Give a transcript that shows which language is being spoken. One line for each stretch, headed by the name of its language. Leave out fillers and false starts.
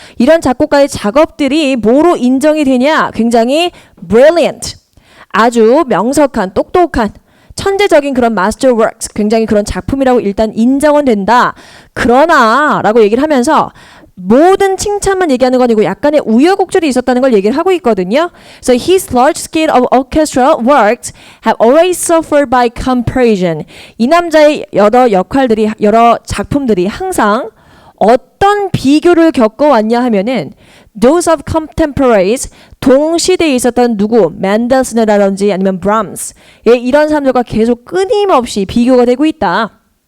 Korean: 이런 작곡가의 작업들이 뭐로 인정이 되냐? 굉장히 brilliant. 아주 명석한, 똑똑한 천재적인 그런 마스터 워크스, 굉장히 그런 작품이라고 일단 인정은 된다. 그러나 라고 얘기를 하면서 모든 칭찬만 얘기하는 건 아니고 약간의 우여곡절이 있었다는 걸 얘기를 하고 있거든요.
English: So his large scale of orchestral works have always suffered by comparison.
Korean: 이 남자의 여러 작품들이 항상 어떤 비교를 겪어왔냐 하면은
English: those of contemporaries,
Korean: 동시대에 있었던 누구, 맨델슨이라든지 아니면 브람스, 이런 사람들과 계속 끊임없이 비교가 되고 있다.